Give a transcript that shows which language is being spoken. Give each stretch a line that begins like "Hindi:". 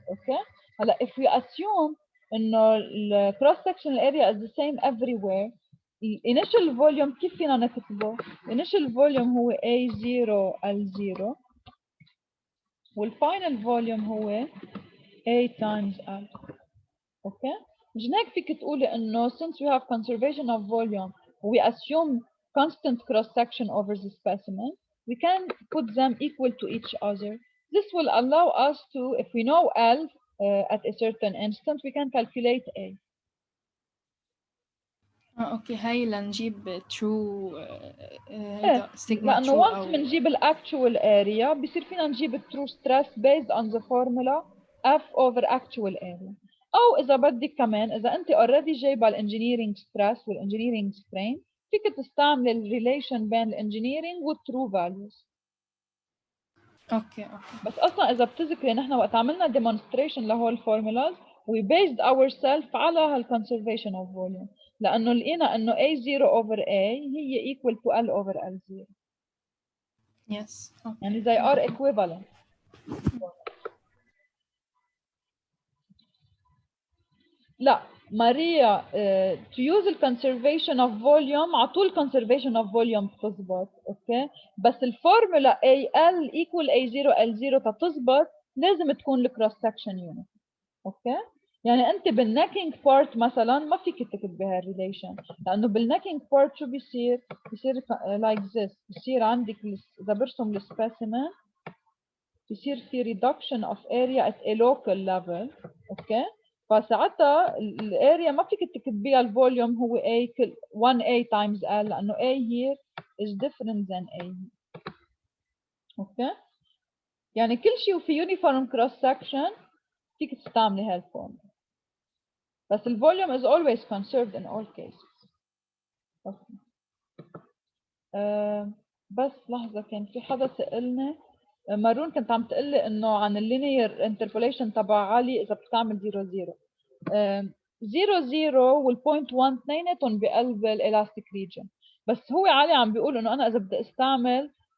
Arabic: اوكي هلا
English: if we assume
Arabic: انه الكروس سكشن اريا
English: is the same everywhere،
Arabic: الانيشال فوليوم كيف فينا نكتبه؟ الانيشال فوليوم هو A0L0 والفاينل فوليوم هو A times L. اوكي مشان هيك فيك تقولي انه
English: since we have conservation of volume we assume constant cross section over the specimen, we can put them equal to each other. This will allow us to, if we know L at a certain instant, we can calculate A.
Arabic: اوكي هاي لنجيب
English: true sigma
Arabic: لانه
English: true once
Arabic: أو بنجيب الاكتوال
English: area
Arabic: بصير فينا نجيب
English: true stress based on the formula F over actual area.
Arabic: او اذا بدك كمان اذا انت اوريدي جايبه الانجينيرنج ستريس والانجينيرنج سترين فيك تستعمل الريليشن بين الانجينيرنج والترو فاليوز. اوكي بس اصلا اذا بتذكري نحن وقت عملنا demonstration لهول الفورمولاز
English: we based ourselves
Arabic: على هال
English: conservation of volume
Arabic: لانه لقينا انه A0 over A هي
English: equal to L over L0. yes okay.
Arabic: يعني
English: they are equivalent.
Arabic: لا ماريا
English: to use the conservation of volume
Arabic: على طول
English: conservation of volume
Arabic: بتزبط. اوكي بس الفورمولا AL equal A0 L0 تتزبط لازم تكون الكروس سكشن يونت. اوكي يعني انت بالنكينج بارت مثلا ما فيك تكتبي هالريليشن لانه بالنكينج بارت شو بيصير؟ بيصير
English: like this،
Arabic: بيصير عندك اذا برسم السبيسيمن بيصير في
English: reduction of area at a local level.
Arabic: اوكي فساعتها الاريا ما فيك تكتبيها الفوليوم هو A 1A times L لانه
English: A here is different than A.
Arabic: اوكي يعني كل شيء وفي
English: uniform cross section
Arabic: فيك تستعملي هالفورمولا بس الفوليوم
English: is always conserved in all cases. okay.
Arabic: بس لحظة كان في حدا سألني مارون كنت عم تقلي انه عن اللينير انتربوليشن تبع علي اذا بتستعمل 0 0 والبوينت 1 اثنيناتهم بقلب الالاستيك ريجن بس هو علي عم بيقول انه انا اذا بدي استعمل